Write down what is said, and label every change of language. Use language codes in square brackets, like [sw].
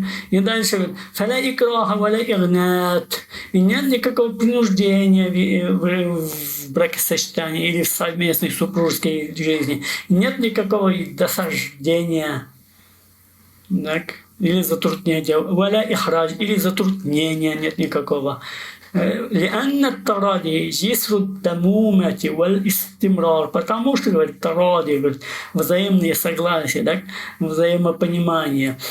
[ru] И дальше говорит, [ar] «Фаля икраха валя игнат». [ru] И нет никакого принуждения в бракосочетании или в совместной супружеской жизни. Нет никакого досаждения, так, или затруднения. [ar] «Валя ихрадж», [ru] или затруднения нет никакого. [ar] لأن التراضي جسر الدمومة والاستمرار. [ru] Потому что, говорит, таради, говорит, взаимные согласия, так, взаимопонимание.